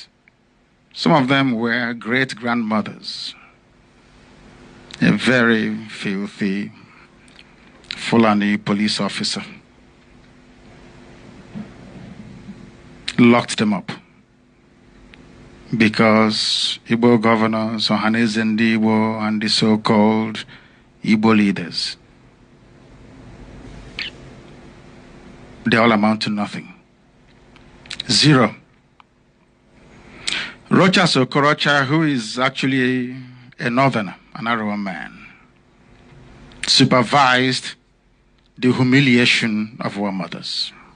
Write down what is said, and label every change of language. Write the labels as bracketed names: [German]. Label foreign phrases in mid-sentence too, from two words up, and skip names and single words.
[English] Some of them were great-grandmothers. A very filthy Fulani police officer locked them up because Igbo governors, Ohaneze and Igbo, and the so-called Igbo leaders, they all amount to nothing. Zero. Rochas Okorocha, who is actually a northerner, an Arewa man, supervised the humiliation of our mothers.